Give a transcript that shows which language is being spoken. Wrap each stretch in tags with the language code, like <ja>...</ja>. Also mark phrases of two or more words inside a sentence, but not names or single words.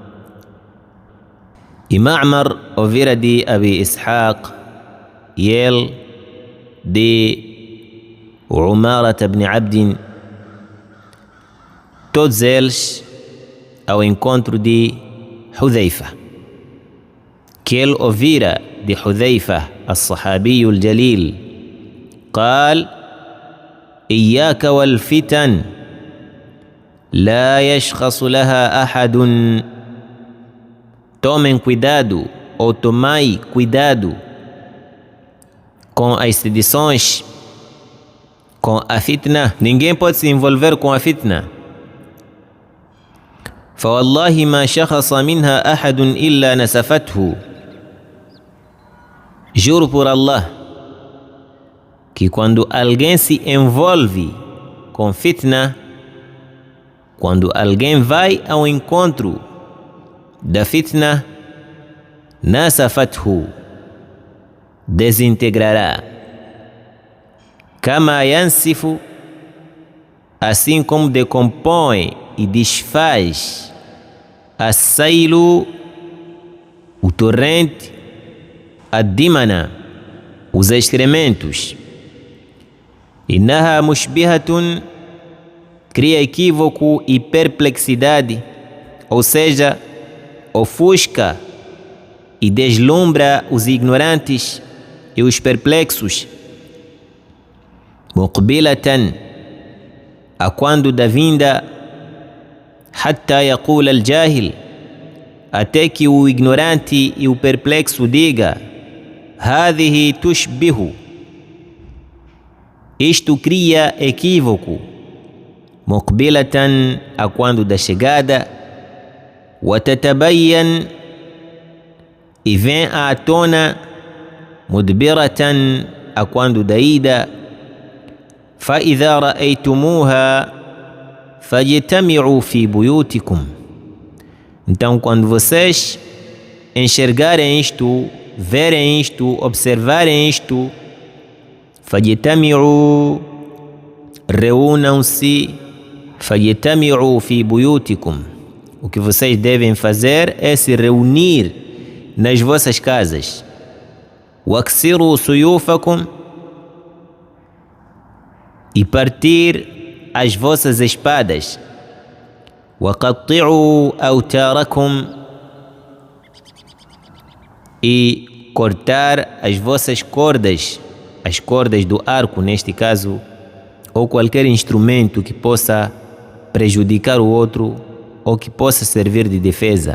<pt>e Ma'mar ouvira de Abi Ishaq, e ele de Umarat ibn Abdin, todos eles ao encontro de Hudhaifa, que ele ouvira de Hudhaifa,</pt> <ar>الصحابي الجليل, قال: إياك والفتن لا يشخص لها أحد.</ar> <pt>Tomem cuidado, ou tomai cuidado com as sedições, com a fitna. Ninguém pode se envolver com a fitna.</pt> <ar>فوالله ما شخص منها أحد إلا نسفته.</ar> <pt>Juro por Allah que quando alguém se envolve com fitna, quando alguém vai ao encontro da fitna, nasafathu, desintegrará.</pt> <ar>كما ينسف,</ar> <pt>assim como decompõe e desfaz as-sailu, o torrente, ad-dimana, os excrementos.</pt> <ar>إنها مشبهة,</ar> <pt>cria equívoco e perplexidade, ou seja, ofusca e deslumbra os ignorantes e os perplexos. Muqbilatan, a quando da vinda,</pt> <ar>حتى يقول الجاهل,</ar> <pt>até que o ignorante e o perplexo diga:</pt> <ar>هذه تشبه,</ar> <pt>isto cria equívoco. Muqbilatan, a quando da chegada,</pt> <ar>وتتبين,</ar> <pt>e vem à tona, mudbiratan, a quando da ida,</pt> <ar>فإذا رأيتموها فاجتمعوا في بيوتكم.</ar> <pt>Então, quando vocês enxergarem isto, verem isto, observarem isto,</pt> <ar>فاجتمعوا, reúnam-se, فاجتمعوا في بيوتكم.</ar> <pt>O que vocês devem fazer é se reunir nas vossas casas.</pt> <ar>واكسروا سيوفكم,</ar> <pt>e partir as vossas espadas.</pt> <ar>وقطعوا أوتاركم,</ar> <pt>e cortar as vossas cordas, as cordas do arco, neste caso ou qualquer instrumento que possa prejudicar o outro ou que possa servir de defesa.</pt>